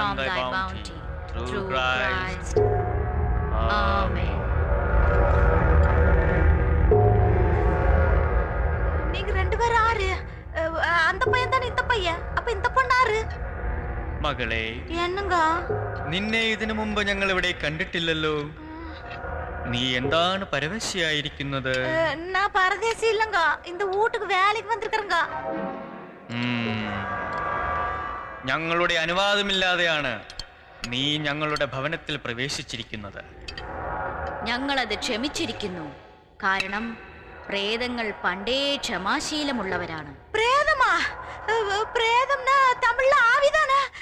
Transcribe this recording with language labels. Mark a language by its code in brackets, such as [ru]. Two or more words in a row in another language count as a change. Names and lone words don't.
[en] thy bounty. Through Christ. Amen. [ta] நீங்க ரெண்டு பேரும் ஆறு அந்த பையன் தானே இந்த பையன் அப்ப இந்த பொண்ணு ஆறு [ml] മകളെ [ta] என்னங்க [ml] നിന്നെ ഇതിനു മുമ്പ് ഞങ്ങൾ ഇവിടെ കണ്ടിട്ടില്ലല്ലോ. നീ എന്താണ് പരവശയായിരിക്കുന്നത്? [ta] நான் பரதேசி இல்லங்க இந்த வீட்டுக்கு வேலைக்கு வந்திருக்கறங்க. [ml] ഞങ്ങളുടെ അനുവാദമില്ലാതെയാണ് നീ ഞങ്ങളുടെ ഭവനത്തിൽ പ്രവേശിച്ചിരിക്കുന്നത്. ഞങ്ങളത് ക്ഷമിച്ചിരിക്കുന്നു. കാരണം പ്രേതങ്ങൾ പണ്ടേ ക്ഷമാശീലമുള്ളവരാണ്. പ്രേതമാ? പ്രേതംനാ തമിഴിൽ ആവിതാണ്.